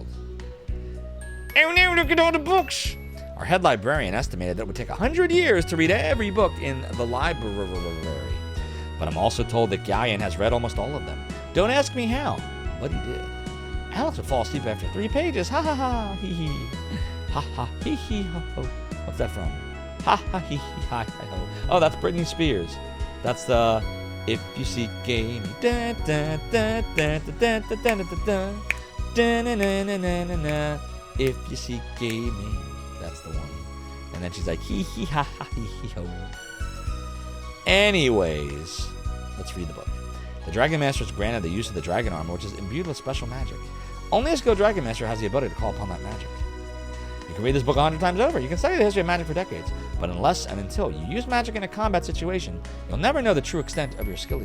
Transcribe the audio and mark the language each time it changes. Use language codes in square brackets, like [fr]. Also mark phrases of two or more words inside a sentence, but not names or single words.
[en] Oh no, look at all the books! Our head librarian estimated that it would take 100 years to read every book in the library. But I'm also told that Galleon has read almost all of them. Don't ask me how, but he did. Alex would fall asleep after 3 pages. Ha ha ha, hee hee. Ha ha, hee hee ho ho. What's that from? Ha ha hee hee hi hi ho. Oh, that's Britney Spears. That's the If You Seek Game. Da da da da da da da da da da na na na na na. If you seek gaming. That's the one. And then she's like, hee hee ha ha hee hee ho. Anyways, let's read the book. The Dragon Master is granted the use of the dragon armor, which is imbued with special magic. Only a skilled Dragon Master has the ability to call upon that magic. You can read this book 100 times over. You can study the history of magic for decades. But unless and until you use magic in a combat situation, you'll never know the true extent of your skill.